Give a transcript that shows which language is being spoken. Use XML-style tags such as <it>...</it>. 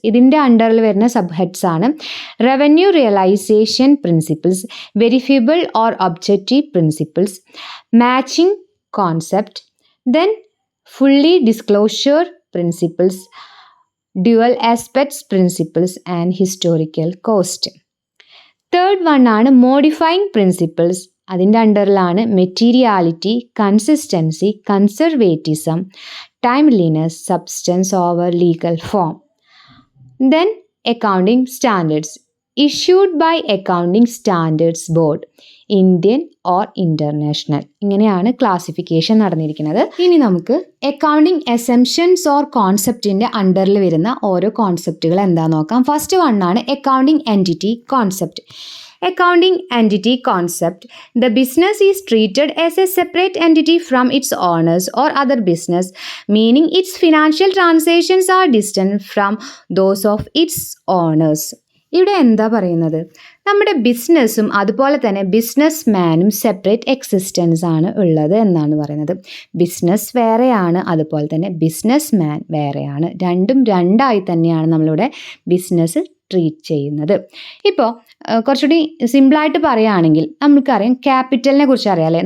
<ml>ഇതിൻ്റെ അണ്ടറിൽ വരുന്ന സബ് ഹെഡ്സ് ആണ് revenue realisation principles, വെരിഫിയബിൾ or objective principles, matching concept, then fully disclosure principles, dual aspects principles and historical cost. Third one ആണ് modifying principles. അതിൻ്റെ അണ്ടറിലാണ് materiality, consistency, conservatism, timeliness, substance over legal form.</ml> <en>Then accounting standards issued by Accounting Standards Board, Indian or international.</en> <ml>ഇങ്ങനെയാണ് classification നടന്നിരിക്കുന്നത്. ഇനി നമുക്ക് accounting assumptions or കോൺസെപ്റ്റിൻ്റെ അണ്ടറിൽ വരുന്ന ഓരോ കോൺസെപ്റ്റുകൾ എന്താണെന്ന് നോക്കാം. First വണ്ണാണ് accounting entity concept.</ml> <en>Accounting entity concept: the business is treated as a separate entity from its owners or other business, meaning its financial transactions are distinct from those of its owners.</en> <ml>ഇവിടെ എന്താ പറയുന്നത്? നമ്മുടെ ബിസിനസ്സും അതുപോലെ തന്നെ business മാനും separate existence ആണ് ഉള്ളത് എന്നാണ് പറയുന്നത്. ബിസിനസ് വേറെയാണ്, അതുപോലെ തന്നെ ബിസിനസ് മാൻ വേറെയാണ്. രണ്ടും രണ്ടായി തന്നെയാണ് നമ്മളിവിടെ ബിസിനസ് ട്രീറ്റ് ചെയ്യുന്നത്. ഇപ്പോൾ കുറച്ചുകൂടി സിമ്പിളായിട്ട് പറയുകയാണെങ്കിൽ നമുക്കറിയാം, ക്യാപിറ്റലിനെ കുറിച്ച് അറിയാമല്ലേ.</ml>